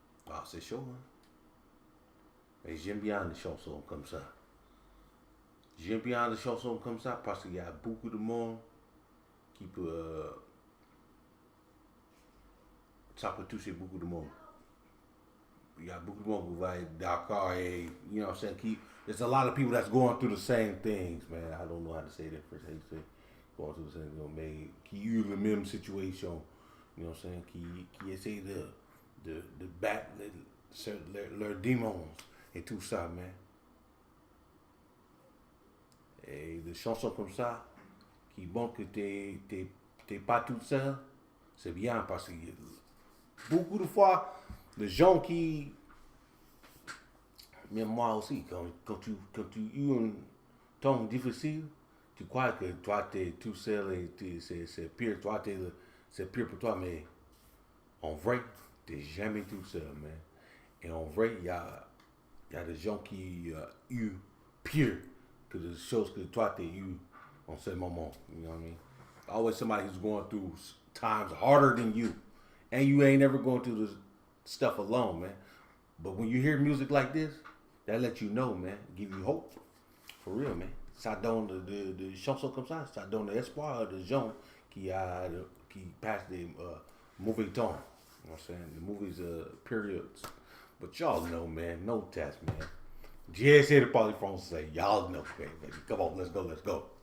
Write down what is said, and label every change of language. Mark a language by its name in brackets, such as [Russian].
[French] Ah, c'est chaud, hein. Mais j'aime bien les chansons comme ça. J'aime bien les chansons comme ça parce qu'il y a beaucoup de monde qui peut... ça peut toucher beaucoup de monde. Il y a beaucoup de monde qui va être d'accord et, [English] you know what I'm saying, there's a lot of people that's going through the same things, man. I don't know how to say that first. How you say going through the same thing, [French] mais qui eu la même situation, [English] you know what I'm saying, [French] qui essaie de battre leurs démons et tout ça, man. Et des chansons comme ça, qui montrent que t'es pas tout seul, c'est bien parce que beaucoup de fois, les gens qui, même moi aussi, quand tu as un temps difficile, tu crois que toi t'es tout seul et c'est pire, c'est pire pour toi, mais en vrai, t'es jamais tout seul, man. Et en vrai, il y a des gens qui ont eu pire que des choses que toi t'as eu en ce moment. [English] You know what I mean? Always somebody who's going through times harder than you. And you ain't ever going through this stuff alone, man. But when you hear music like this, that lets you know, man. Give you hope. For real, man. [French] Ça donne de chansons comme ça, ça donne l'espoir de gens qui passent des mauvais temps. [English] You know what I'm saying? The movies, periods. But y'all know, man. No test, man. [French] J'ai essayé de parler français. [English] Y'all know, baby. Come on, let's go.